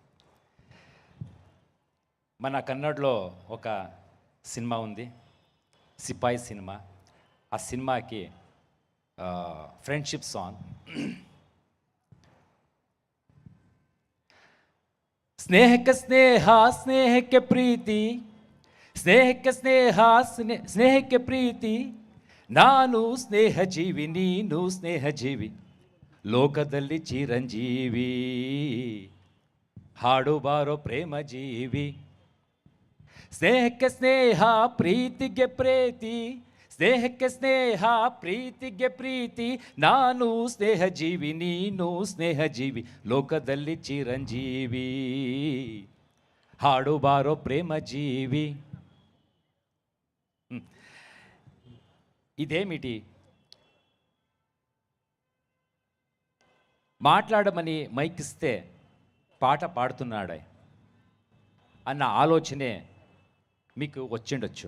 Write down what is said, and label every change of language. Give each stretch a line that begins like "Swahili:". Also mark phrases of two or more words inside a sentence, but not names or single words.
Telugu: మన కన్నడలో ఒక సినిమా ఉంది, సిపాయి సినిమా. ఆ సినిమాకి
English: friendship song.
Kannada: ಸ್ನೇಹಕ ಸ್ನೇಹ స్నేహಕ್ಕೆ ಪ್ರೀತಿ, ಸ್ನೇಹಕ್ಕೆ ಸ್ನೇಹ ಸ್ನೇಹಕ್ಕೆ ಪ್ರೀತಿ, ನಾನು ಸ್ನೇಹ ಜೀವಿ ನೀನು ಸ್ನೇಹ ಜೀವಿ, ಲೋಕದಲ್ಲಿ ಚಿರಂಜೀವಿ, ಹಾಡು ಬಾರೋ ಪ್ರೇಮ ಜೀವಿ. ಸ್ನೇಹಕ್ಕೆ ಸ್ನೇಹ ಪ್ರೀತಿಗೆ ಪ್ರೀತಿ, ಸ್ನೇಹಕ್ಕೆ ಸ್ನೇಹ ಪ್ರೀತಿಗೆ ಪ್ರೀತಿ, ನಾನು ಸ್ನೇಹ ಜೀವಿ ನೀನು ಸ್ನೇಹ ಜೀವಿ, ಲೋಕದಲ್ಲಿ ಚಿರಂಜೀವಿ, ಹಾಡು ಬಾರೋ ಪ್ರೇಮ ಜೀವಿ.
Telugu: ఇదేమిటి? మాట్లాడమని మైక్ ఇస్తే పాట పాడుతున్నాడే అన్న ఆలోచనే మీకు వచ్చిండొచ్చు.